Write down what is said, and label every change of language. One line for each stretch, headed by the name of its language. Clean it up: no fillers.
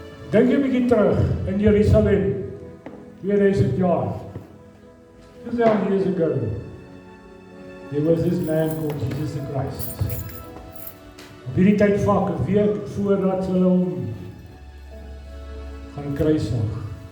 Afrikaans: Dink jy 'n bietjie terug in Jerusalem, 2000 jaar.
English: 2000 years ago, there was this man called Jesus the Christ.
Afrikaans: Op hierdie tydvak, 'n week voordat hulle hom gaan kruisig.